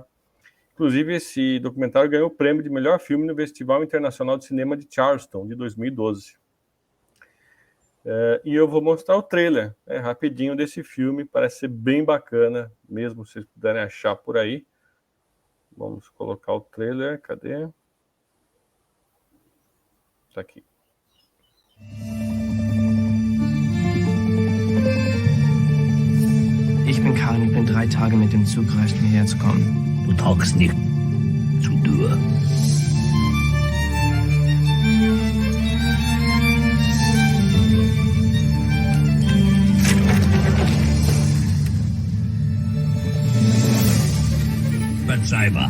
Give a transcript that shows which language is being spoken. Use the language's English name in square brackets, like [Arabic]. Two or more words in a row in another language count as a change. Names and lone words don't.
[Portuguese] Inclusive, esse documentário ganhou o prêmio de melhor filme no Festival Internacional de Cinema de Charleston, de 2012. E eu vou mostrar o trailer, rapidinho, desse filme. Parece ser bem bacana, mesmo se vocês puderem achar por aí. Vamos colocar o trailer, cadê? Tá aqui. [German] Ich bin Karin, ich bin 3 Tage mit dem Zug gereist, um hierher zu kommen. Du taugst nicht zu dürr. Verzeihbar.